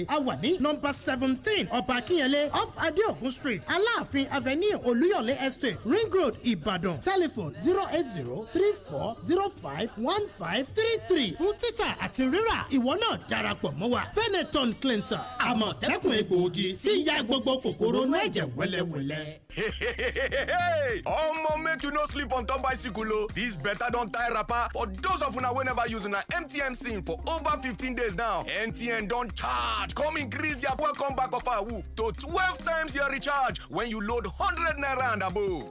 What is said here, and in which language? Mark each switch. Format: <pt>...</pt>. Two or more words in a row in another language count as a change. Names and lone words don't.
<yo>A wà ní nọ́mbà 17 Ọba Akínyẹlé off Adeogun Street Aláàfin Avenue Olúyọ̀lé Estate Ring Road Ìbàdàn. Telephone 08034051533 fún títà àti rírà. Ìwọ náà darapọ̀ mọ́ wa. Veneton cleanser àmọ̀tẹ́kùn egbòogi tí ya gbogbo kòkòrò inú ẹ̀jẹ̀ wẹ́lẹ́wẹ́lẹ́.</yo> <pcm>Omo, make you no sleep on top bicycle o. This better don tie wrapper for those of una wey never use una MTN SIM for over 15 days now. MTN don charge come increase your welcome back offer to 12 times your recharge when you load 100 naira and above.</pcm>